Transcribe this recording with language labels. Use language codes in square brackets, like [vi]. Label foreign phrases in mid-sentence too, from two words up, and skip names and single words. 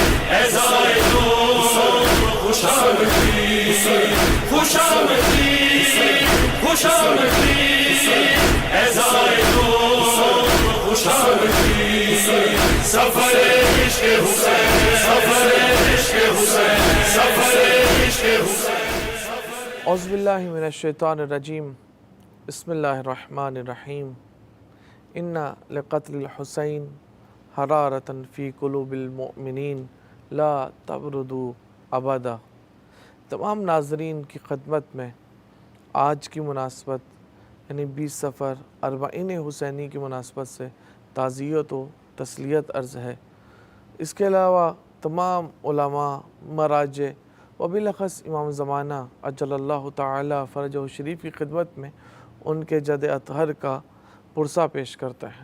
[ur] اے زائروں خوش آمدید، خوش آمدید، خوش آمدید، اے زائروں خوش آمدید، سفر عشق حسین، سفر عشق حسین، سفر عشق حسین۔ [ar] اعوذ باللہ من الشیطان الرجیم، بسم اللہ الرحمن الرحیم۔ ان لقتل الحسین حرارۃ فی قلوب المؤمنین لا تبردوا ابدا۔ [ur] تمام ناظرین کی خدمت میں آج کی مناسبت یعنی 20 صفر اربعین حسینی کی مناسبت سے تعزیت و تسلیت عرض ہے۔ اس کے علاوہ تمام علماء، مراجع و بالاخص امام زمانہ [ar] اجل اللہ تعالی فرجہ شریف [ur] کی خدمت میں ان کے جد اطہر کا پرسہ پیش کرتا ہے۔